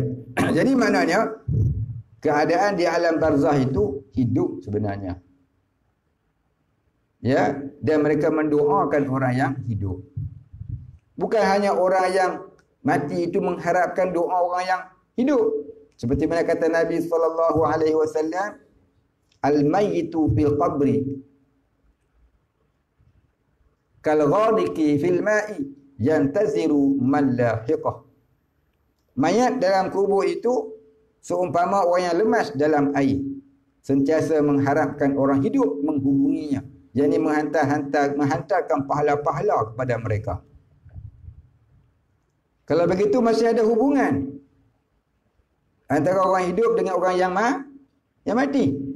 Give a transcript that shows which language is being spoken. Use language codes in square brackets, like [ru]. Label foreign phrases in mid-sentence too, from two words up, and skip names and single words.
[ms] Jadi maknanya keadaan di alam barzakh itu hidup sebenarnya. Ya, dan mereka mendoakan orang yang hidup. Bukan hanya orang yang mati itu mengharapkan doa orang yang hidup. Seperti mana kata Nabi SAW, [ar] الميت في القبر كالغريق في الماء ينتظر من لحقه. [ms] Mayat dalam kubur itu seumpama orang yang lemas dalam air, sentiasa mengharapkan orang hidup menghubunginya, yakni menghantarkan pahala-pahala kepada mereka. Kalau begitu masih ada hubungan antara orang hidup dengan orang yang mati.